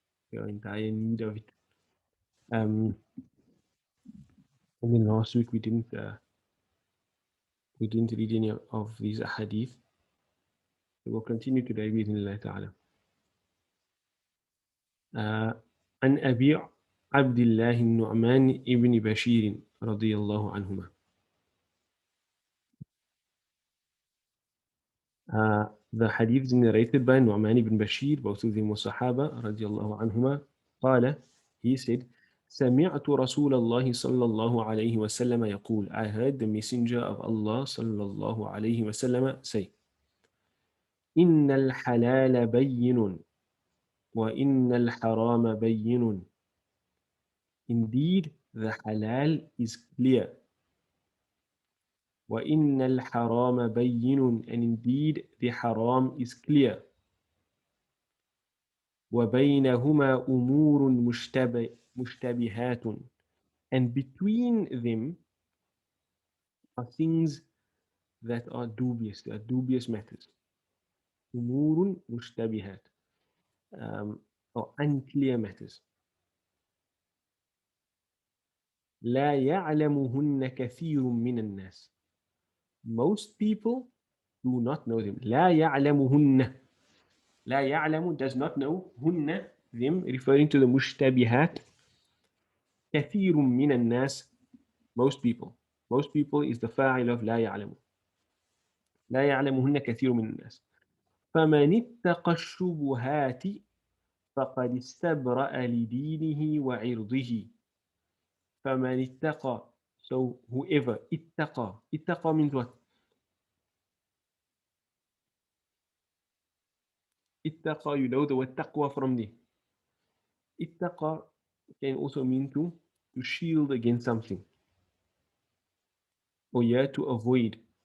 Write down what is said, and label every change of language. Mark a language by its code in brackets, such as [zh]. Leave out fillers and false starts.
[en] We are in dire need of it. Um, I mean, last week we didn't read any of these hadith. So we'll continue today with Allah ta'ala. [ar] عن أبي عبد الله النعمان ابن بشير رضي الله عنهما. [en] The hadith is narrated by Nu'man ibn Bashir, both of them were Sahaba, [ar] رضي الله عنهما. قال, [en] he said, [ar] سمعت رسول الله صلى الله عليه وسلم يقول, [en] I heard the messenger of Allah [ar] صلى الله عليه وسلم say, إن الحلال بين وإن الحرام بين. [en] Indeed, the halal is clear. [ar] وَإِنَّ الْحَرَامَ بَيِّنٌ, [en] and indeed the haram is clear. [ar] وَبَيْنَهُمَا أُمُورٌ مُشْتَبِهَاتٌ, [en] and between them are things that are dubious, they are dubious matters. [ar] أُمُورٌ مُشْتَبِهَات, [en] or unclear matters. [ar] لا يعلمهن كثير من الناس. [en] Most people do not know them. [ar] لا يعلمهن. لا يعلم [en] does not know. هن, them, referring to the مشتبهات. [ar] كثير من الناس, [en] most people. Most people is the فاعل of [ar] لا يعلم. لا يعلمهن كثير من الناس. فمن اتقى الشبهات فقد استبرأ لدينه وعرضه. فمن اتقى, [en] so whoever, اتقى, اتقى means what? اتقى, you know the word taqwa from there. اتقى can also mean to shield against something, or yeah, to avoid.